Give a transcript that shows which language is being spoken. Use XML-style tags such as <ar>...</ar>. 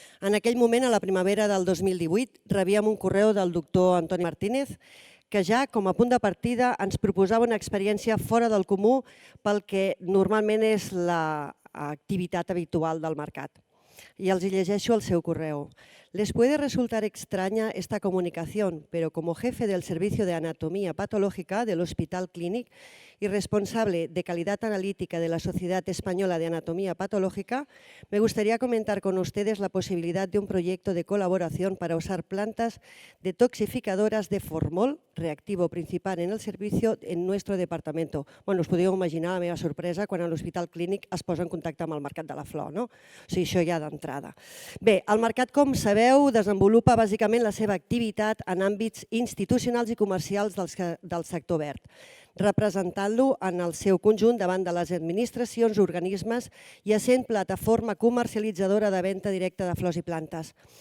<ca>En aquell moment, a la primavera del 2018, rebíem un correu del doctor Antoni Martínez que ja, com a punt de partida, ens proposava una experiència fora del comú pel que normalment és l'activitat habitual del mercat. Y els llegeixo el seu correo.</ca> <es>Les puede resultar extraña esta comunicación, pero como jefe del Servicio de Anatomía Patológica del Hospital Clínic y responsable de calidad analítica de la Sociedad Española de Anatomía Patológica, me gustaría comentar con ustedes la posibilidad de un proyecto de colaboración para usar plantas detoxificadoras de formol, reactivo principal en el servicio, en nuestro departamento.</es> <ca>Bueno, us podeu imaginar la meva sorpresa quan a l'Hospital Clínic es posa en contacte amb el Mercat de la Flor, no? O sigui, això ja d'entrada. Bé, el mercat, com sabeu, desenvolupa bàsicament la seva activitat en àmbits institucionals i comercials del sector verd, representant-lo en el seu conjunt davant de les administracions, organismes i essent plataforma comercialitzadora de venda directa de flors i plantes.</ca>